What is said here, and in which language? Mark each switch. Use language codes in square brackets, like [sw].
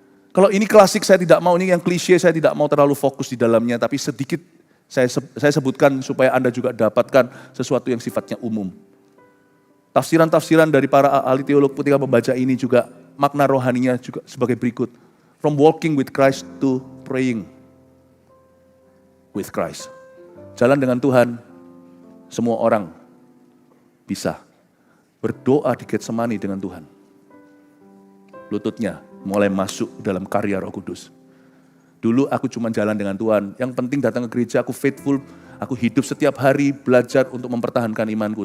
[id] Kalau ini klasik saya tidak mau, ini yang klise saya tidak mau terlalu fokus di dalamnya, tapi sedikit saya sebutkan supaya Anda juga dapatkan sesuatu yang sifatnya umum. Tafsiran-tafsiran dari para ahli teolog ketika membaca ini juga makna rohaninya juga sebagai berikut. [en] From walking with Christ to praying with Christ. [id] Jalan dengan Tuhan, semua orang bisa berdoa di Getsemani dengan Tuhan. Lututnya mulai masuk dalam karya Roh Kudus. Dulu aku cuma jalan dengan Tuhan, yang penting datang ke gereja, aku faithful, aku hidup setiap hari belajar untuk mempertahankan imanku.